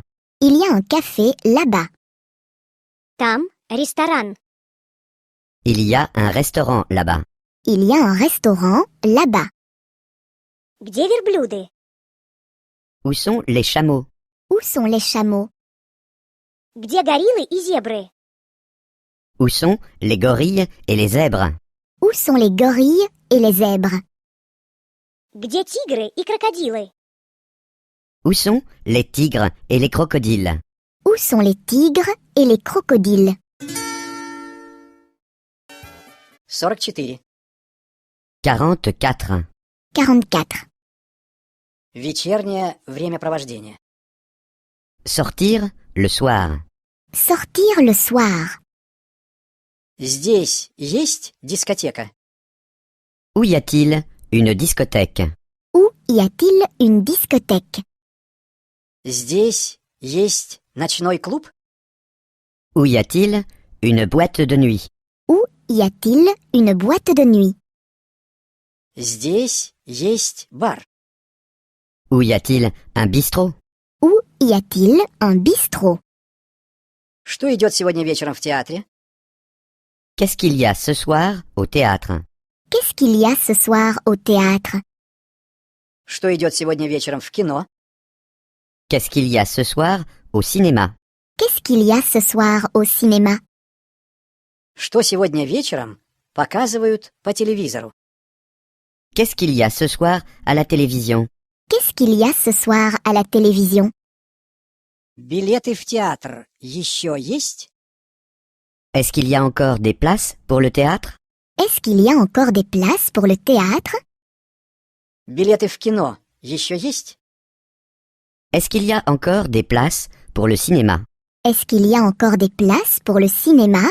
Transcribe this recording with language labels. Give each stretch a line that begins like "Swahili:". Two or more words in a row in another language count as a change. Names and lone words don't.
French: Il y a un café là-bas.
Russian: Там ресторан.
French: Il y a un restaurant là-bas. Il y a un restaurant là-bas.
Russian: Где верблюды?
French: Où sont les chameaux? Où sont les chameaux?
Russian: Где гориллы и зебры?
French: Où sont les gorilles et les zèbres? Où sont les gorilles et les zèbres?
Russian: Где тигры и крокодилы?
French: Où sont les tigres et les crocodiles? Où sont les tigres et les crocodiles? 44. 44. 44.
Russian: Вечернее времяпровождение.
French: Sortir le soir. Sortir le soir.
Russian: Здесь есть дискотека?
French: Où y a-t-il une discothèque? Où y a-t-il une discothèque?
Russian: Здесь есть ночной клуб?
French: Où y a-t-il une boîte de nuit? Où y a-t-il une boîte de nuit?
Russian: Здесь есть бар.
French: Où y a-t-il un bistrot? Où y a-t-il un bistrot?
Russian: Что идет сегодня вечером в театре?
French: Qu'est-ce qu'il y a ce soir au théâtre? Qu'est-ce qu'il y a ce soir au théâtre?
Russian: Что идет сегодня вечером в кино?
French: Qu'est-ce qu'il y a ce soir au cinéma? Qu'est-ce qu'il y a ce soir au cinéma?
Russian: Что сегодня вечером показывают по телевизору?
French: Qu'est-ce qu'il y a ce soir à la télévision? Qu'est-ce qu'il y a ce soir à la télévision?
Russian: Билеты в театр еще есть?
French: Est-ce qu'il y a encore des places pour le théâtre? Est-ce qu'il y a encore des places pour le théâtre?
Russian: Билеты в кино еще есть?
French: Est-ce qu'il y a encore des places pour le cinéma? Est-ce qu'il y a encore des places pour le cinéma?